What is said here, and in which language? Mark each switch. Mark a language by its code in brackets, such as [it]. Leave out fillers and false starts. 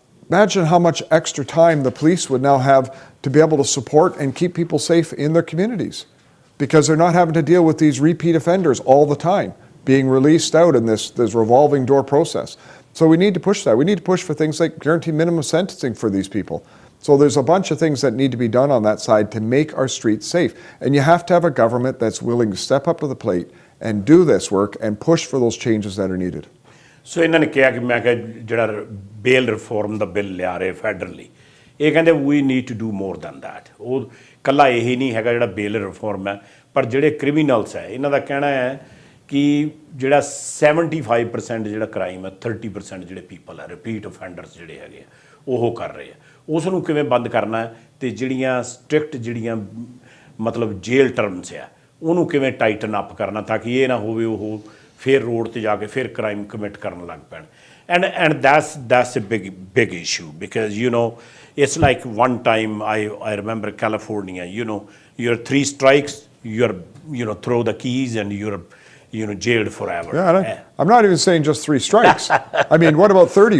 [en] Imagine how much extra time the police would now have to be able to support and keep people safe in their communities, because they're not having to deal with these repeat offenders all the time, being released out in this revolving door process. So we need to push that. We need to push for things like guaranteed minimum sentencing for these people. So there's a bunch of things that need to be done on that side to make our streets safe. And you have to have a government that's willing to step up to the plate and do this work and push for those changes that are needed. [pa] ਸੋ ਇਹਨਾਂ ਨੇ ਕਿਹਾ ਕਿ ਮੈਂ ਕਿਹਾ ਜਿਹੜਾ ਬੇਲ reform ਦਾ bill ਲਿਆ ਰਹੇ federally, ਇਹ ਕਹਿੰਦੇ ਵੀ [en] Need to do more than that. [pa] ਉਹ ਇਕੱਲਾ ਇਹੀ ਨਹੀਂ ਹੈਗਾ ਜਿਹੜਾ ਬੇਲ ਰਿਫਾਰਮ ਹੈ, ਪਰ ਜਿਹੜੇ ਕ੍ਰਿਮੀਨਲਸ ਹੈ ਇਹਨਾਂ ਦਾ ਕਹਿਣਾ ਹੈ ਕਿ ਜਿਹੜਾ 75% ਜਿਹੜਾ ਕ੍ਰਾਈਮ ਹੈ, 30% ਜਿਹੜੇ ਪੀਪਲ ਹੈ ਰਿਪੀਟ ਅਫੈਂਡਰਸ ਜਿਹੜੇ ਹੈਗੇ ਆ ਉਹ ਕਰ ਰਹੇ ਆ, ਉਸ ਨੂੰ ਕਿਵੇਂ ਬੰਦ ਕਰਨਾ ਹੈ, ਅਤੇ ਜਿਹੜੀਆਂ ਸਟ੍ਰਿਕਟ ਜਿਹੜੀਆਂ ਮਤਲਬ ਜੇਲ੍ਹ ਟਰਮਸ ਆ ਉਹਨੂੰ ਕਿਵੇਂ ਟਾਈਟਨ ਅਪ ਕਰਨਾ ਤਾਂ ਕਿ ਇਹ ਨਾ ਹੋਵੇ ਉਹ ਫਿਰ ਰੋਡ 'ਤੇ ਜਾ ਕੇ ਫਿਰ ਕ੍ਰਾਈਮ ਕਮਿਟ ਕਰਨ ਲੱਗ ਪੈਣ। [en] And that's a big issue, because it's like one time I remember California, you're 3 strikes, you're throw the keys and you're jailed forever. Yeah, I'm not even saying just 3 strikes. What about 30?